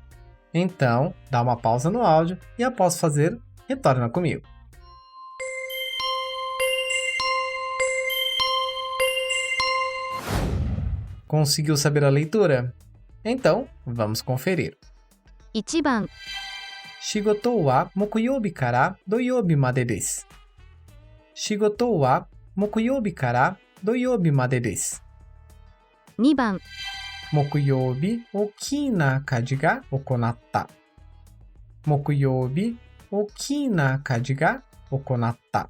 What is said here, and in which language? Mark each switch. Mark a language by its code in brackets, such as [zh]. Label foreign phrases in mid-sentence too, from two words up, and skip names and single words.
[pt] Então, dá uma pausa no áudio e após fazer, retorna comigo. Conseguiu saber a leitura? Então, vamos conferir. [ja] 1 番、仕事は木曜日から土曜日までです。仕事は木曜日から土曜日までです。 2番、木曜日、大きな火事が行った。 木曜日、大きな火事が起こった。